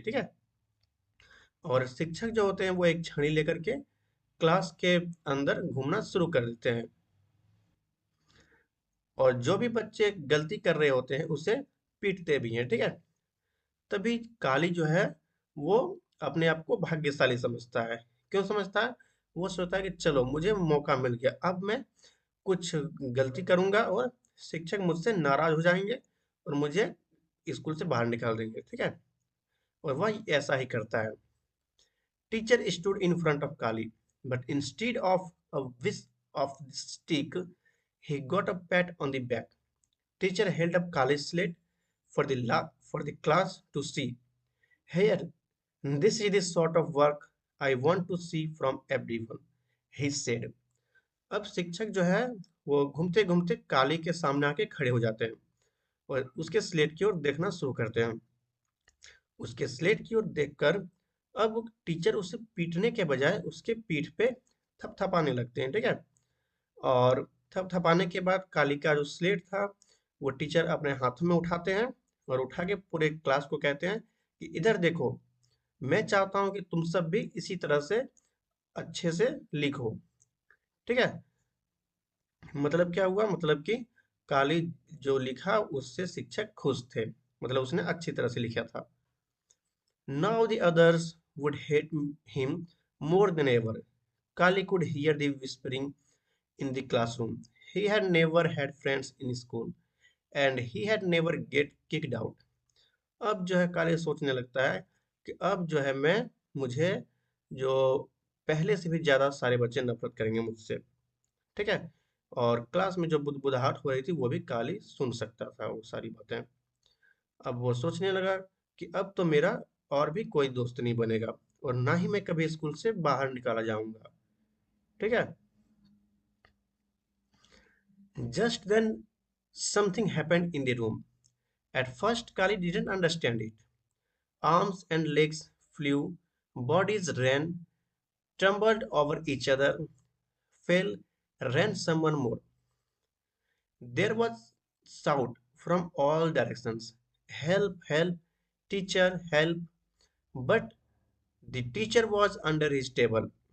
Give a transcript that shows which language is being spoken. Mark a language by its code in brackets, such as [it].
[hi] ठीक है, और शिक्षक जो होते हैं वो एक छड़ी लेकर के क्लास के अंदर घूमना शुरू कर देते हैं, और जो भी बच्चे गलती कर रहे होते हैं उसे पीटते भी हैं। ठीक है, तभी काली जो है वो अपने आप को भाग्यशाली समझता है। क्यों समझता है? वो सोचता है कि चलो मुझे मौका मिल गया, अब मैं कुछ गलती करूंगा और शिक्षक मुझसे नाराज हो जाएंगे और मुझे स्कूल से बाहर निकाल देंगे। ठीक है, और वह ऐसा ही करता है। [en] Teacher stood in front of Kali, but instead of a whisk of the stick, he got a pat on the back. Teacher held up Kali's slate for the class to see. Here, this is the sort of work I want to see from everyone, he said. [hi] अब शिक्षक जो है वो घूमते घूमते काली के सामने आके खड़े हो जाते हैं और उसके स्लेट की ओर देखना शुरू करते हैं। उसके स्लेट की ओर देखकर अब टीचर उसे पीटने के बजाय उसके पीठ पे थपथपाने लगते हैं। ठीक है, और थपथपाने के बाद काली का जो स्लेट था वो टीचर अपने हाथों में उठाते हैं और उठा के पूरे क्लास को कहते हैं कि इधर देखो, मैं चाहता हूं कि तुम सब भी इसी तरह से अच्छे से लिखो। ठीक है, मतलब क्या हुआ, मतलब कि काली जो लिखा उससे शिक्षक खुश थे, मतलब उसने अच्छी तरह से लिखा था। [en] Now the others would hate him more than ever. Kali could hear the whispering in the classroom. He had never had friends in school and he had never get kicked out. [hi] अब जो है काली सोचने लगता है कि अब जो है मैं मुझे जो पहले से भी ज्यादा सारे बच्चे नफरत करेंगे मुझसे। ठीक है, और क्लास में जो बुदबुदाहट हो रही थी वो भी काली सुन सकता था वो सारी बातें। अब वो सोचने लगा कि अब तो मेरा और भी कोई दोस्त नहीं बनेगा और ना ही मैं कभी स्कूल से बाहर निकाला जाऊंगा। ठीक है। [en] Just then something happened in the room. At first Kali didn't understand it. Arms and legs flew, bodies ran, tumbled over each other, fell, ran someone more. There was shout from all directions. Help, help, teacher, help. But the teacher was under his table.